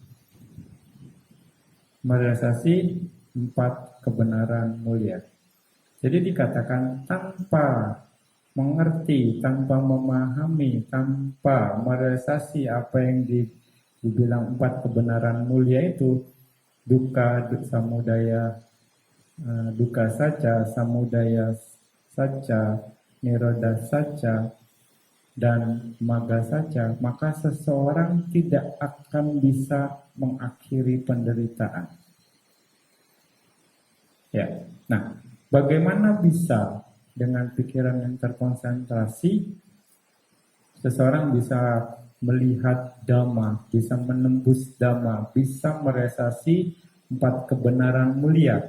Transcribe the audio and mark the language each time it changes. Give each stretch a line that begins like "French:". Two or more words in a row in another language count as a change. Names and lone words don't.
Indonesian: Merealisasi 4 kebenaran mulia. Jadi dikatakan tanpa mengerti, tanpa memahami, tanpa merealisasi apa yang dibilang 4 kebenaran mulia itu, dukkha, samudaya, dukkha saja, samudaya saja, nirodha saja, dan magga saja, maka seseorang tidak akan bisa mengakhiri penderitaan. Ya, nah, bagaimana bisa dengan pikiran yang terkonsentrasi, seseorang bisa melihat dhamma, bisa menembus dhamma, bisa merealisasi 4 kebenaran mulia.